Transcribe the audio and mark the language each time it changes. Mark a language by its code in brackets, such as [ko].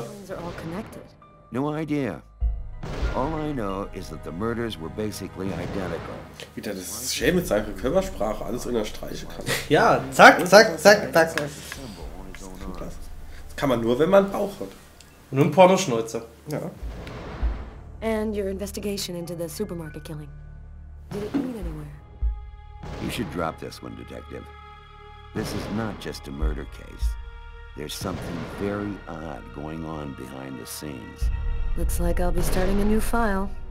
[en] the killings are all connected? No idea. All I know is that the murders were basically identical. [de] Wie der das schön mit seiner Körpersprache alles unterstreichen kann. Ja, zack, zack, zack, zack. Das kann man nur, wenn man einen Bauch hat. Und ein Pornoschnäuzer. Ja. [en] And your investigation into the supermarket killing. Did it lead anywhere? You should drop this one, Detective. This is not just a murder case. There's something very odd going on behind the scenes. Looks like I'll be starting a new file.